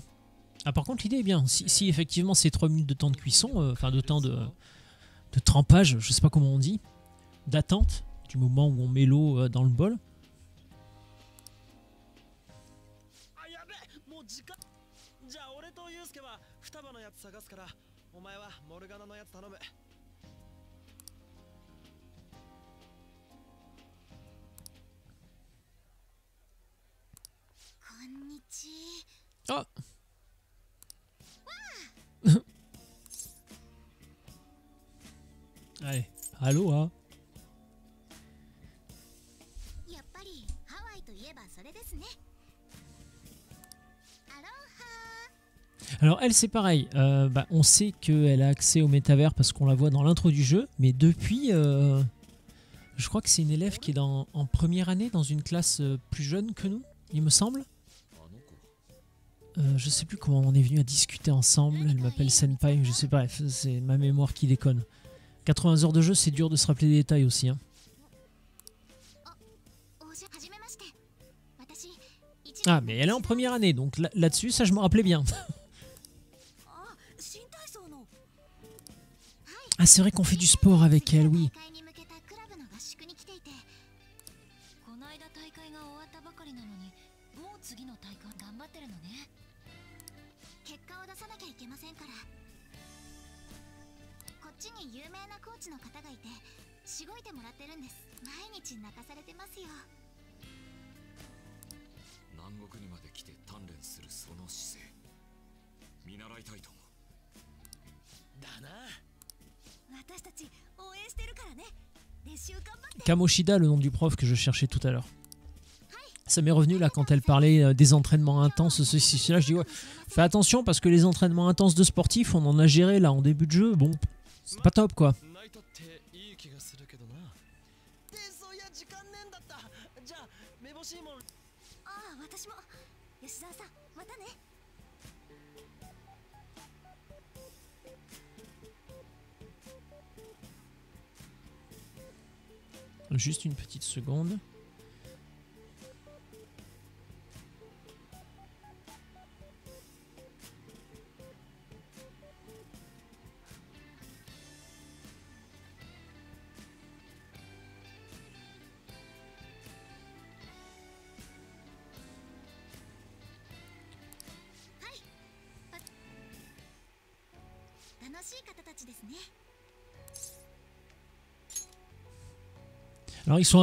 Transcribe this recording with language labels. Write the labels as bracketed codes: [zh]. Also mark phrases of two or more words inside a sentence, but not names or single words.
[fr] Ah par contre l'idée est bien. Si effectivement c'est 3 minutes de temps de cuisson, enfin de temps de trempage, je sais pas comment on dit, d'attente, du moment où on met l'eau dans le bol. [ja] あ、やべ、もう時間。じゃあ俺とユウスケは双葉のやつ探すから、お前はモルガナのやつ頼む。こんにち [fr] Ah Allez, allô, hein. [ja] やっぱりハワイといえばそれですね。アロハ。 [fr] Alors elle c'est pareil, on sait qu'elle a accès au métavers parce qu'on la voit dans l'intro du jeu, mais depuis, je crois que c'est une élève qui est en première année dans une classe plus jeune que nous, il me semble. Je sais plus comment on est venu à discuter ensemble, elle m'appelle Senpai, je sais pas, c'est ma mémoire qui déconne. 80 heures de jeu, c'est dur de se rappeler des détails aussi. Hein. Ah, mais elle est en première année, donc là-dessus, ça je me rappelais bien. Ah, c'est vrai qu'on fait du sport avec elle, oui. [ja] この間大会が終わったばかりなのに、もう次の大会頑張ってるのね。結果を出さなきゃいけませんから。こっちに有名なコーチの方がいて、しごいてもらってるんです。毎日泣かされてますよ。南国にまで来て鍛錬するその姿勢、見習いたいと思う。だな。私たち応援してるからね。練習頑張って。 [fr] Kamoshida, le nom du prof que je cherchais tout à l'heure. Ça m'est revenu là quand elle parlait des entraînements intenses, ceci, cela. Je dis ouais, fais attention parce que les entraînements intenses de sportifs, on en a géré là en début de jeu. Bon, c'est pas top quoi. [ja] ナイトっていい気がするけどな。で、そういや時間ねえんだった。じゃあめぼしいもん。ああ、私も。吉沢さん、またね。 [fr] Juste une petite seconde. Alors ils sont